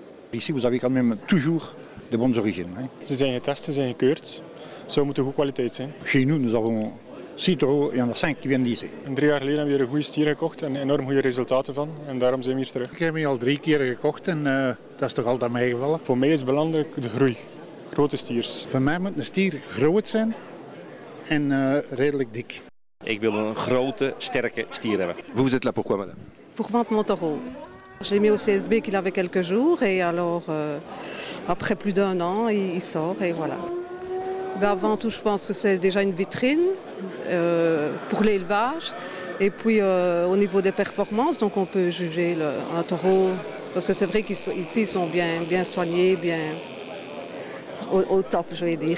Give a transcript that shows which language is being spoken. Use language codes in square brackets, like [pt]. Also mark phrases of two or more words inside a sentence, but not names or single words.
[fr] Ici, vous avez quand même toujours de bonnes origines. Hein. [nl] Ze zijn getest, ze zijn gekeurd. Het zou moeten goede kwaliteit zijn. [fr] Chez nous, nous avons 6 taureaux et il y en a 5 qui viennent d'ici. [nl] En 3 jaar geleden hebben we hier een goede stier gekocht en enorm goede resultaten van. En daarom zijn we hier terug. Ik heb hem al 3 keer gekocht en dat is toch altijd meegevallen. Voor mij is belangrijk de groei. Grote stiers. Voor mij moet een stier groot zijn en redelijk dik. Ik wil een grote, sterke stier hebben. [fr] Vous êtes là pourquoi, madame? Pour vendre mon taureau. J'ai mis au CSB qu'il avait quelques jours et alors après plus d'1 an, il sort et voilà. Mais avant tout, je pense que c'est déjà une vitrine pour l'élevage et puis au niveau des performances, donc on peut juger un taureau parce que c'est vrai qu'ici ils sont bien soignés, bien au top, je vais dire.